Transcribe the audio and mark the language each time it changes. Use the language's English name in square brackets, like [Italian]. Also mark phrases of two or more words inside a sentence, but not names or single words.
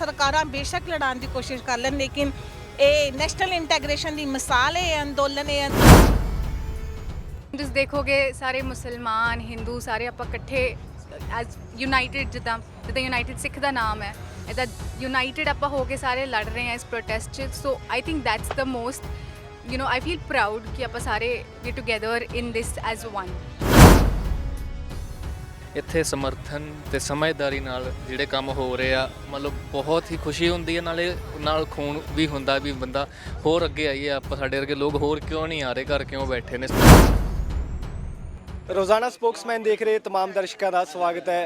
[Punjabi] ਸਰਕਾਰਾਂ ਬੇਸ਼ੱਕ ਲੜਾਉਣ ਦੀ ਕੋਸ਼ਿਸ਼ ਕਰ ਲੈਣ, ਲੇਕਿਨ ਇਹ [English] national integration [Punjabi] ਦੀ ਮਿਸਾਲ ਹੈ ਅੰਦੋਲਨ ਹੈ। ਤੁਸੀਂ ਦੇਖੋਗੇ ਸਾਰੇ ਮੁਸਲਮਾਨ, ਹਿੰਦੂ ਸਾਰੇ ਆਪਾਂ ਇਕੱਠੇ [English] as united, [Punjabi] ਜਿੱਦਾਂ ਯੂਨਾਈਟਿਡ ਸਿੱਖ ਦਾ ਨਾਮ ਹੈ, ਇਹਦਾ ਯੂਨਾਈਟਿਡ ਆਪਾਂ ਹੋ ਕੇ ਸਾਰੇ ਲੜ ਰਹੇ ਹਾਂ ਇਸ ਪ੍ਰੋਟੈਸਟ 'ਚ। [English] So I think that's the most I feel proud [Punjabi] ਕਿ ਆਪਾਂ ਸਾਰੇ [English] we together in this as one। [Punjabi] ਇੱਥੇ ਸਮਰਥਨ ਤੇ ਸਮਝਦਾਰੀ ਨਾਲ ਜਿਹੜੇ ਕੰਮ ਹੋ ਰਹੇ ਆ, ਮਤਲਬ ਬਹੁਤ ਹੀ ਖੁਸ਼ੀ ਹੁੰਦੀ ਹੈ, ਨਾਲੇ ਨਾਲ ਖੂਨ ਵੀ ਹੁੰਦਾ ਵੀ ਬੰਦਾ ਹੋਰ ਅੱਗੇ ਆਈਏ। ਆਪਾਂ ਸਾਡੇ ਵਰਗੇ ਲੋਕ ਹੋਰ ਕਿਉਂ ਨਹੀਂ ਆ ਰਹੇ, ਘਰ ਕਿਉਂ ਬੈਠੇ ਨੇ। ਰੋਜ਼ਾਨਾ ਸਪੋਕਸਮੈਨ ਦੇਖ ਰਹੇ तमाम ਦਰਸ਼ਕਾਂ ਦਾ ਸਵਾਗਤ ਹੈ।